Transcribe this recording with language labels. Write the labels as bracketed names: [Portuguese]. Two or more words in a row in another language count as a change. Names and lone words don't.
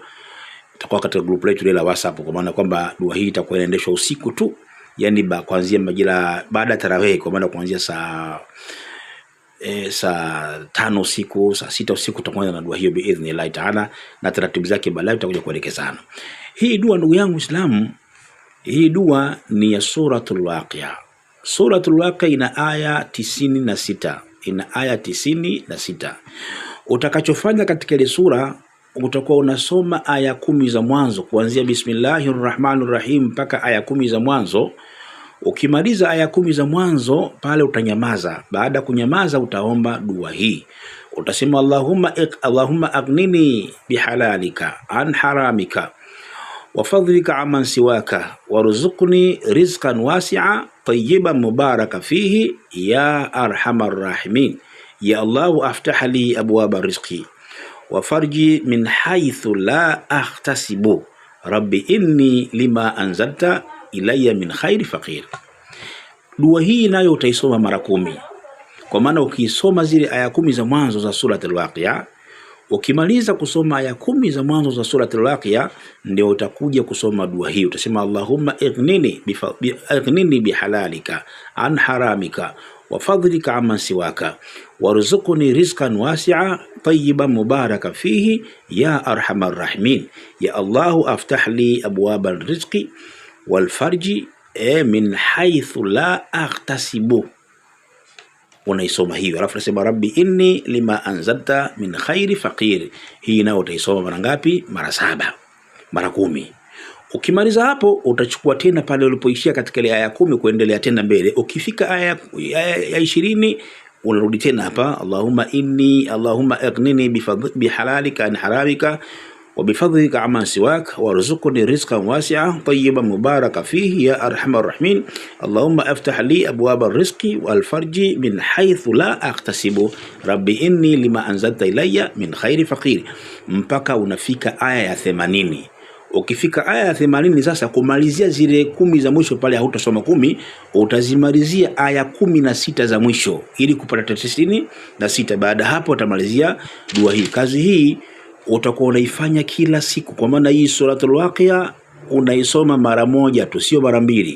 [Swahili] Itakuwa katika grupu letu la WhatsApp, kwa maana kwamba dua hii itakuwa inaendeshwa usiku tu, yani kuanzia majira baada ya tarawih, kwa maana kuanzia saa 5 usiku, saa 6 usiku tutakuwa na dua hiyo [Arabic] بإذن الله تعالى, [Swahili] na taratibu zake baadaye tutakuja kuelekezana. Hii dua ndugu yangu Muislamu, hii dua ni ya suratul Waqi'a. Suratul Waqi'a ina aya 96, ina aya 96. Utakachofanya katika ile sura, utakuwa unasoma aya 10 za mwanzo kuanzia Bismillahirrahmanirrahim mpaka aya 10 za mwanzo. Ukimaliza aya 10 za mwanzo pale utanyamaza. Baada kunyamaza utaomba dua hii. [Arabic] Utasema اللهم أغنني بحلالك عن حرامك وفضلك عمن سواك وارزقني رزقا واسعا طيبا مباركا فيه يا أرحم الراحمين. يا الله افتح لي أبواب رزقي وفرجي من حيث لا أحتسب رب إني لما أنزلت إلي من خير فقير. [Swahili] Dua hii nayo utaisoma mara 10. Kwa maana ukisoma zile aya 10 za mwanzo za suratul Waqi'a, ukimaliza kusoma aya 10 za mwanzo za suratul Waqi'a, ndio utakuja kusoma dua hii. [Arabic] Utasema اللهم أغنني بحلالك عن حرامك وفضلك عمن سواك وارزقني رزقا واسعا طيبا مباركا فيه يا أرحم الراحمين. يا الله افتح لي أبواب رزقي والفرج من حيث لا أحتسب. [Swahili] Unaisoma hiyo, alafu nasema [Arabic] رب إني لما أنزلت من خير فقير. [Swahili] Hii nayo utaisoma mara ngapi? Mara 7, mara 10. Ukimaliza hapo utachukua tena pale ulipoishia katika ile aya 10 kuendelea tena mbele. Ukifika aya 20 unarudi tena hapa, [Arabic] اللهم أغنني بحلالك عن حرامك وبفضلك عمن سواك وارزقني رزقا واسعا طيبا مباركا فيه يا أرحم الراحمين. اللهم افتح لي أبواب رزقي والفرج من حيث لا أحتسب رب إني لما أنزلت إلي من خير فقير, [Swahili] mpaka unafika aya ya 80. Ukifika aya ya 80 sasa kumalizia zile 10 za mwisho pale, hautasoma 10, utazimalizia aya 16 za mwisho ili kupata 96. Baada hapo utamalizia dua hii. Kazi hii utakuwa unaifanya kila siku, kwa maana hii suratul Waqi'a unaisoma mara 1 tu, sio mara 2.